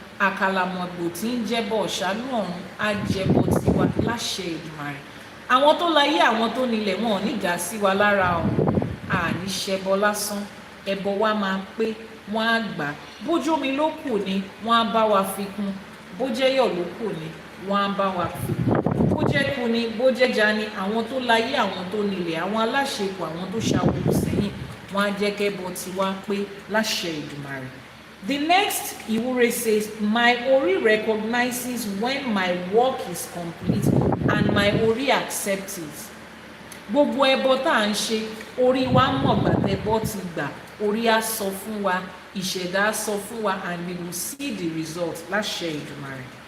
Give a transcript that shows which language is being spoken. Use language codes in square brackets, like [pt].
[yo] Àkàlàmàgbò tí ń jẹbọ ọ̀ṣálú ọ̀run á jẹbọ tiwa láṣẹ Èdùmàrè. Àwọn tó láyé, àwọn tó nílẹ̀, wọn ò ní dá sí wa lára o. Àní ṣẹbọ lásán, ẹbọ wa máa pé, wọ́n á gbà. Bójú omi ló kù ni wọ́n á bá wa fi kún. Bójẹ́yọ̀ ló kù ni wọ́n á bá wa fi kún. Bójẹ́kù ni bójẹ́ja ni àwọn tó láyé, àwọn tó nílẹ̀, àwọn aláṣepọ̀, àwọn tó ṣàwòrán sẹ́yìn, wọ́n á jẹ́ kẹ́bọ tiwa pé láṣẹ Èdùmàrè. [en] The next Iwure says, my Ori recognizes when my work is complete and my Ori accepts it. [yo] Gbogbo ẹbọ tá à ń ṣe, orí wa mọ̀ gbàtẹ́bọ ti gbà, orí á sọ fún wa, ìṣẹ̀dá á sọ fún wa, [en] and we will see the result [yo] láṣẹ Èdùmàrè.